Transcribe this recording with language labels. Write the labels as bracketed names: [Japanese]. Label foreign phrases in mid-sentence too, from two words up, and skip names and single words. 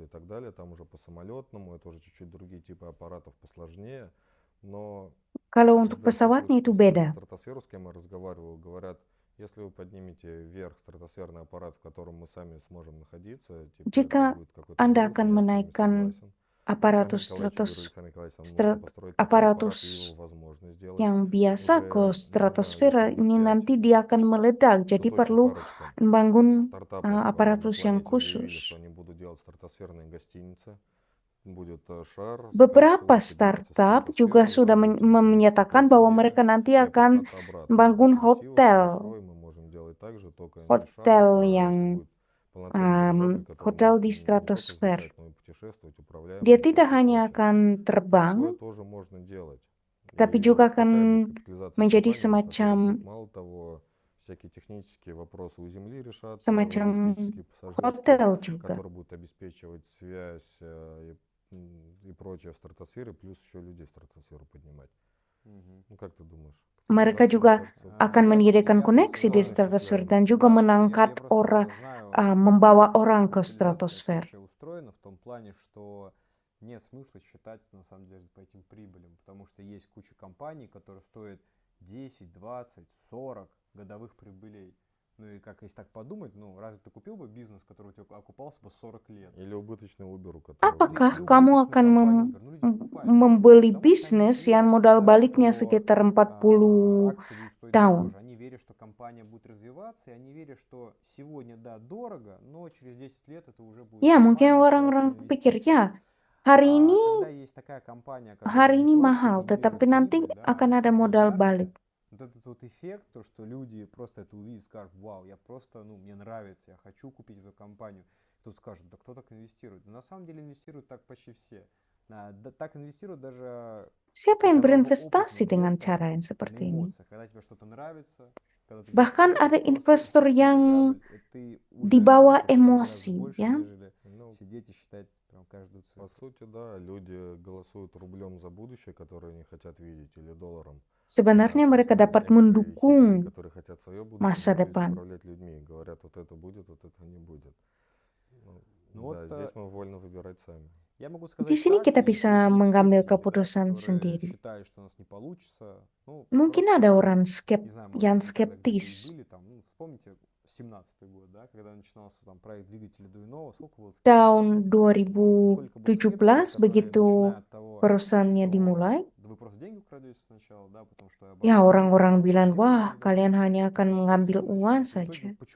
[Indonesian] Kalau untuk pesawatnya itu beda. Jika Anda akan menaikkan [Russian] Александр [Indonesian] aparatus [Russian] Николаевич, я говорю, [Indonesian] stratos, [Russian] Александр Николаевич, нам нужно [Indonesian] stra- [Russian] построить такой аппарат, и [Indonesian] aparatus [Russian] его возможно сделать. [Indonesian] yang biasa [Russian] Уже [Indonesian] ke [Russian] можно, [Indonesian] stratosfera [Russian] если [Indonesian] ini [Russian] будет 5, [Indonesian] nanti dia akan meledak. [Russian] тут [Indonesian] Jadi [Russian] очень [Indonesian] perlu [Russian] парочка [Indonesian] membangun [Russian] стартапов на [Indonesian] aparatus yang [Russian] планете заявили, [Indonesian] khusus. [Russian] что они будут делать стратосферные гостиницы. Будет шар с [Indonesian] Beberapa [Russian] капсулой, кидается в [Indonesian] startup juga [Russian] стратосферу, [Indonesian] sudah [Russian] там будет через [Indonesian] menyatakan [Russian] какое-то [Indonesian] bahwa [Russian] время [Indonesian] mereka nanti [Russian] и [Indonesian] akan [Russian] опускаться обратно. [Indonesian] membangun [Russian] Красиво, хорошо, [Indonesian] hotel, [Russian] и мы можем делать так же, только не шар, [Indonesian] hotel [Russian] это [Indonesian] yang [Russian] будет полноценный дирижабль, который [Indonesian] hotel [Russian] может [Indonesian] di [Russian] не просто [Indonesian] stratosfer. [Russian] взлетать, но и путешествовать, [Indonesian] Dia [Russian] управляемый и [Indonesian] tidak [Russian] прочее, [Indonesian] hanya [Russian] прочее. [Indonesian] akan terbang, [Russian] Такое тоже можно делать. [Indonesian] tapi [Russian] И [Indonesian] juga [Russian] вот [Indonesian] akan [Russian] такая будет капитализация [Indonesian] menjadi [Russian] компании, которая будет [Indonesian] semacam [Russian] мало того, всякие технические вопросы у Земли решаться, [Indonesian] semacam [Russian] логистические, пассажирские, [Indonesian] hotel juga. [Russian] который будет обеспечивать связь и прочее в стратосфере, плюс еще людей в стратосферу поднимать. Ну как ты думаешь? [Indonesian] Mereka juga akan menyediakan koneksi di stratosfer dan juga mengangkat orang, membawa orang ke stratosfer. [Russian] устроена в том плане, что нет смысла считать на самом деле по этим прибылям, потому что есть куча компаний, которые стоят 10, 20, 40 годовых прибылей. Ну и как, если так подумать, ну разве ты купил бы бизнес, который у тебя окупался бы 40 лет? Или убыточный Uber, у которого... [Indonesian] Apakah kamu akan membeli bisnis yang modal baliknya sekitar 40 tahun? [Russian] Они верят, что компания будет развиваться, и они верят, что сегодня, да, дорого, но через 10 лет это уже будет... [Indonesian] Ya, mungkin orang-orang pikir, ya, hari ini mahal, tetapi nanti akan ada modal balik. [Russian] Вот этот вот эффект, то, что люди просто это увидят, скажут, вау, я просто, ну, мне нравится, я хочу купить эту компанию. Тут скажут, да кто так инвестирует? Но на самом деле инвестируют так почти все. Да, так инвестируют даже... [Indonesian] Siapa yang berinvestasi dengan cara yang seperti ini? Bahkan ada investor yang dibawa emosi, ya. [Russian] По сути, да, люди голосуют рублем за будущее, которое они хотят видеть, или долларом. [Indonesian] Sebenarnya mereka dapat mendukung [Russian] которые хотят свое [Indonesian] masa [Russian] будущее [Indonesian] depan. [Russian] управлять людьми. Говорят, вот это будет, вот это не будет. Да, здесь мы вольно выбирать сами. [Indonesian] Di sini kita bisa mengambil keputusan sendiri. Mungkin ada orang yang skeptis. Tahun 2017 begitu perusahaannya dimulai, ya orang-orang bilang, wah kalian hanya akan mengambil uang saja.